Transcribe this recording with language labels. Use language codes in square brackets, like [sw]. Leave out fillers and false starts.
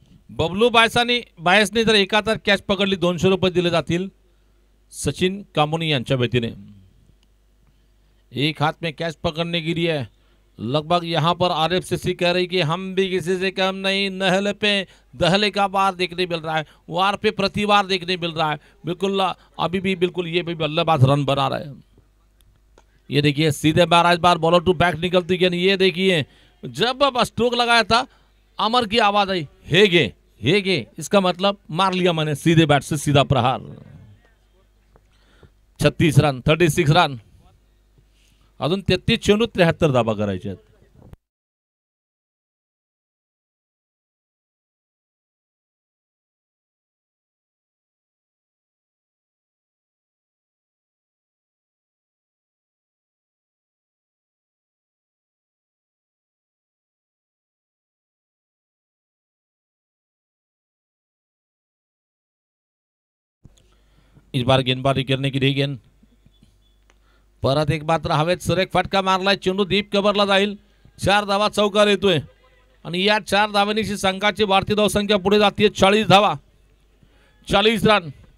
[mr] बबलू बायसने जर एकातर कॅच पकडली 200 रुपये दिले जातील. सचिन कामोनी यांच्या वतीने. [hi] एक हाथ में कैच पकड़ने के लिए लगभग यहाँ पर आरएफसीसी कह रही कि हम भी किसी से कम नहीं. नहले पे दहले का वार देखने मिल रहा है. वार पे प्रतिवार देखने मिल रहा है. बिल्कुल अभी भी बिल्कुल ये भी बल्लेबाज रन बना रहे हैं. ये देखिए सीधे बार इस बार बॉलर टू बैक निकलती गेंद. ये देखिए जब अब स्ट्रोक लगाया था अमर की आवाज आई, हेगे. इसका मतलब मार लिया मैंने सीधे बैट से सीधा प्रहार. 36 रन, 36 रन. [mr] अजून 33 चेंडू 73 धाबा करायचे आहेत. [hi] इस बार गेंदबाजी करने की गेंद [mr] परत एक मात्र हवेत सुरेख फटका मारलाय. चेंडू दीप कव्हरला जाईल. 4 धावा चौकार येतोय आणि या 4 धावांची संघाची भारतीय धावसंख्या पुढे जाते 40 धावा, 40 रन.